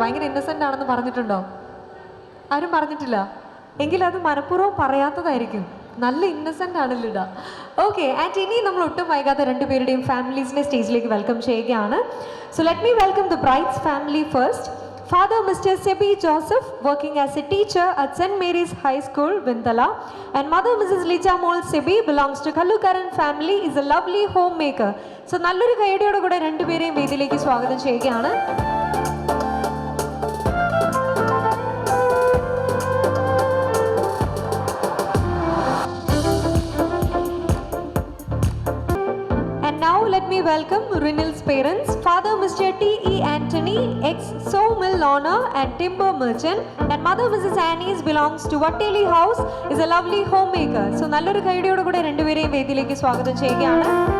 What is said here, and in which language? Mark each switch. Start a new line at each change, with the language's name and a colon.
Malayalam: ഭയങ്കര ഇന്നസെന്റ് ആണെന്ന് പറഞ്ഞിട്ടുണ്ടോ? ആരും പറഞ്ഞിട്ടില്ല. എങ്കിൽ അത് മനഃപൂർവ്വം പറയാത്തതായിരിക്കും. നല്ല ഇന്നസെന്റ് ആണ് ലിഡ. ഓക്കെ, ആൻഡ് ഇനി നമ്മൾ ഒട്ടും വൈകാതെ രണ്ടുപേരുടെയും ഫാമിലീസിനെ സ്റ്റേജിലേക്ക് വെൽക്കം ചെയ്യുകയാണ്.
English: So let me welcome the bride's family first. Father Mr. Sebi Joseph, working as a teacher at St. Mary's High School, Vindala, and mother Mrs. Lija Mol Sebi belongs to Kallukaran family, is a lovely homemaker.
Malayalam: So നല്ലൊരു കൈയടിയോടെ കൂടെ രണ്ടുപേരെയും വേദിയിലേക്ക് സ്വാഗതം ചെയ്യുകയാണ്.
English: And now let me welcome Rinil's parents, Father Mr. T.E. Anthony, ex-sawmill owner and timber merchant, and Mother Mrs. Annie's belongs to Vatteli House, is a lovely homemaker.
Malayalam: So നല്ലൊരു കൈഡിയോട് കൂടെ രണ്ടുപേരെയും വേദിയിലേക്ക് സ്വാഗതം ചെയ്യുകയാണ്.